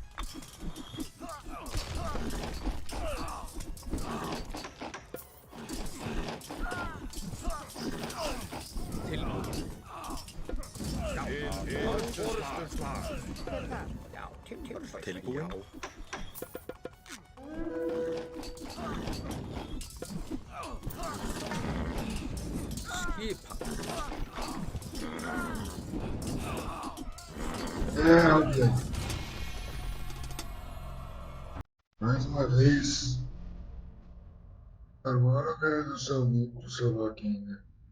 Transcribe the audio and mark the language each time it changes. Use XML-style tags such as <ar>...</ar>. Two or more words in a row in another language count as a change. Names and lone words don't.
<is>Tilbúin. Til orustuslag. Hver er það? Já, timbursveinn. Tilbúin? Skipan.</is> <pt>Ok. Mais uma vez. Agora eu quero do seu login, né?</pt>